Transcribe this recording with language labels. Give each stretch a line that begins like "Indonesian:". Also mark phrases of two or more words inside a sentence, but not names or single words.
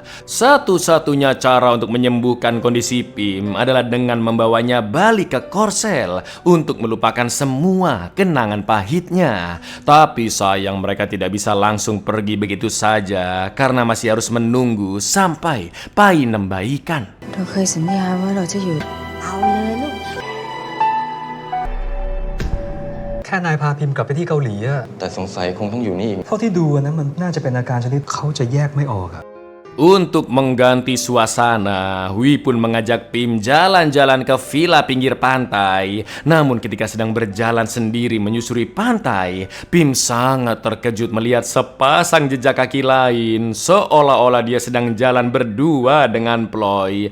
Indonesian: Satu-satunya cara untuk menyembuhkan kondisi Pim adalah dengan membawanya balik ke Korsel untuk melupakan semua kenangan pahitnya. Tapi sayang mereka tidak bisa langsung pergi begitu saja karena masih harus menunggu sampai Painem baikan.
Thai: เราเคยสัญญาว่าเราจะอยู่เอาเลยลูก แค่นายพาพิมพ์กลับไปที่เกาหลีอะ แต่สงสัยคงต้องอยู่นี่อีก เท่าที่ดูนะมันน่าจะเป็นอาการชนิดเขาจะแยกไม่ออกอะ
Indonesian: Untuk mengganti suasana, Wi pun mengajak Pim jalan-jalan ke villa pinggir pantai. Namun ketika sedang berjalan sendiri menyusuri pantai, Pim sangat terkejut melihat sepasang jejak kaki lain, seolah-olah dia sedang jalan berdua dengan Ploy.